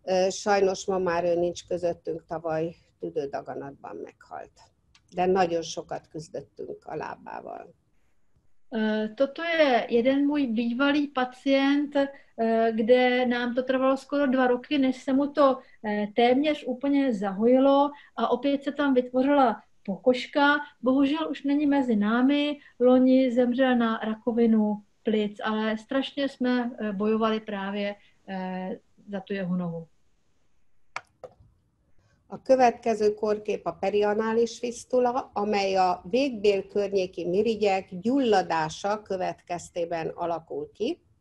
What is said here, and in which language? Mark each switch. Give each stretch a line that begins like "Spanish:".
Hungarian: Sajnos ma már ő nincs közöttünk, tavaly tüdődaganatban meghalt. De nagyon sokat küzdöttünk a lábával.
Czech: Toto je jeden můj bývalý pacient, kde nám to trvalo skoro 2 roky, než se mu to téměř úplně zahojilo a opět se tam vytvořila pokožka. Bohužel už není mezi námi, loni zemřel na rakovinu plic, ale strašně jsme bojovali právě za tu jeho nohu.
Hungarian: A következő kórkép a perianális fisztula, amely a végbél környéki mirigyek gyulladása következtében alakul ki.